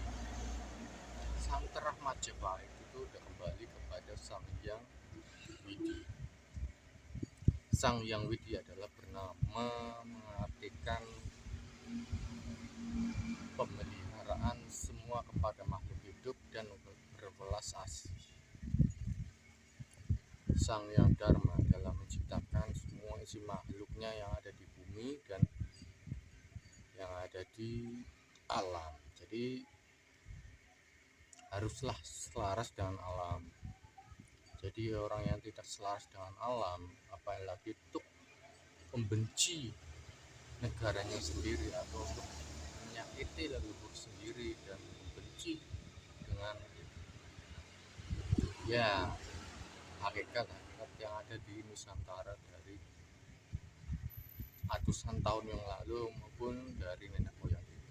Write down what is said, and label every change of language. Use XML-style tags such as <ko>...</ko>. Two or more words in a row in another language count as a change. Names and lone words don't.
<id>Sang Terah Majapahit itu udah kembali kepada Sang Hyang Widi. Sang Hyang Widi adalah bernama mengartikan pemeliharaan semua kepada makhluk hidup dan berwelas asih. Sang Hyang Dharma dalam menciptakan semua isi makhluknya yang ada di bumi dan yang ada di alam. Jadi haruslah selaras dengan alam. Jadi orang yang tidak selaras dengan alam, apalagi untuk membenci negaranya sendiri atau untuk menyakiti leluhur sendiri dan membenci dengan ya hakikat yang ada di Nusantara dari atusan tahun yang lalu maupun dari nenek moyang kita.</id>